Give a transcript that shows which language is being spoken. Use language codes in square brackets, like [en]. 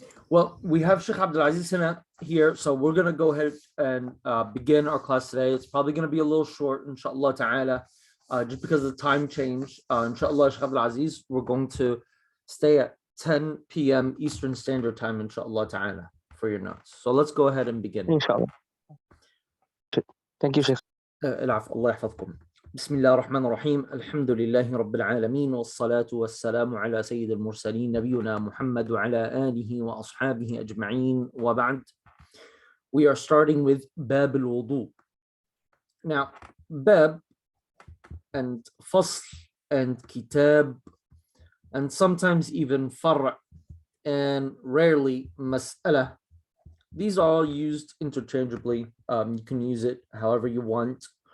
[en] Well, we have Sheikh Abdul Aziz here, so we're going to go ahead and begin our class today. It's probably going to be a little short, inshallah ta'ala, just because of the time change. Inshallah, Sheikh Abdul Aziz, we're going to stay at 10 p.m. Eastern Standard Time, inshallah ta'ala, for your notes. So let's go ahead and begin. Inshallah. Thank you, Sheikh. [ar] Allah yahfadkum. بسم الله الرحمن الرحيم الحمد لله رب العالمين والصلاة والسلام على سيد المرسلين نبينا محمد وعلى آله وأصحابه أجمعين وبعد. [en] We are starting with باب الوضوء. Now, bab and fasl and kitab and sometimes even far'a and rarely mas'ala These are all used interchangeably. You can use it however you want.